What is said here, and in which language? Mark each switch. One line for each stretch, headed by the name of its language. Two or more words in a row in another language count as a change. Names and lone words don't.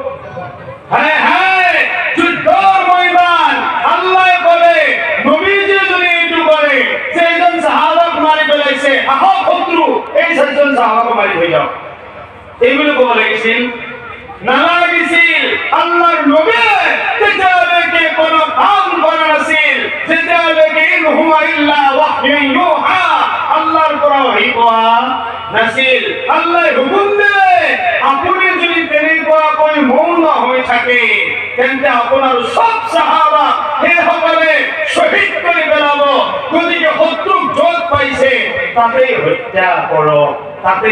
Assamese: যুদ্ধৰ ময়দান আল্লাহ ক'লে নবীজীয়ে যদি এইটো কৰে যে এইজন চাহাবাক মাৰি পেলাইছে আহক শত্ৰু এই চাৰিজন চাহাবাক মাৰি হৈ যাওক এইবুলি ক'ব লাগিছিল নালাগিছিল আল্লাহৰ নবীয়ে তেতিয়ালৈকে কোনো কাম কৰা নাছিল যেতিয়ালৈকে
Arabic: إن هو إلا وحي يوحى
Assamese: আল্লাহৰ পৰা ওহী পোৱা নাছিল আল্লাহ হুকুম দিলে আপুনি যদি তেনেকুৱাকৈ মৌন হৈ থাকে তেন্তে আপোনাৰ সব সাহাবা সেইসকলে শহীদ কৰি পেলাব গতিকে শত্ৰুক য'ত পাইছে তাতেই হত্যা কৰক তাতেই